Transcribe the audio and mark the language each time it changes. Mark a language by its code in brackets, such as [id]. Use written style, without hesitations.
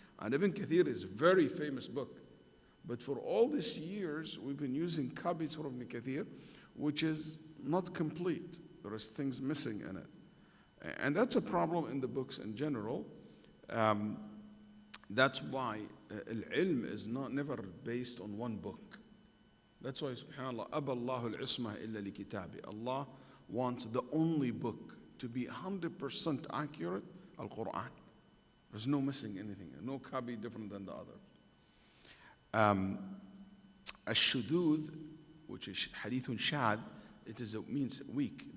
[en] And Ibn Kathir is a very famous book. But for all these years, we've been using copies from Ibn Kathir, which is not complete. There is things missing in it. And that's a problem in the books in general. That's why al-ilm is never based on one book. [ar] That's why, subhanAllah, أَبَى اللَّهُ الْعِصْمَةَ إِلَّا لِكِتَابِ. [en] Allah wants the only book to be 100% accurate, Al-Quran. There's no missing anything, no copy different than the other. Al-Shudud, which is hadithun shad, it means weak.